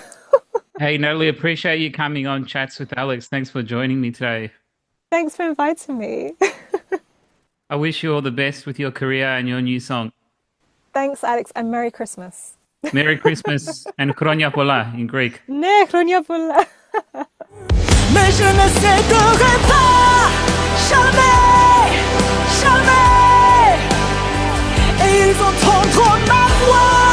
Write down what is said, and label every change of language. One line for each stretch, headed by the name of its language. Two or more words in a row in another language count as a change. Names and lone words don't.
English: Hey, Natalie, appreciate you coming on Chats with Alex. Thanks for joining me today. Thanks for inviting me. I wish you all the best with your career and your new song. Thanks, Alex, and Merry Christmas. Merry Christmas and
Greek: Χρόνια Πολλά
English: in Greek.
Greek: Ναι, χρόνια πολλά.
French: Mais je ne céderai pas, jamais, jamais. Et ils entendront ma voix.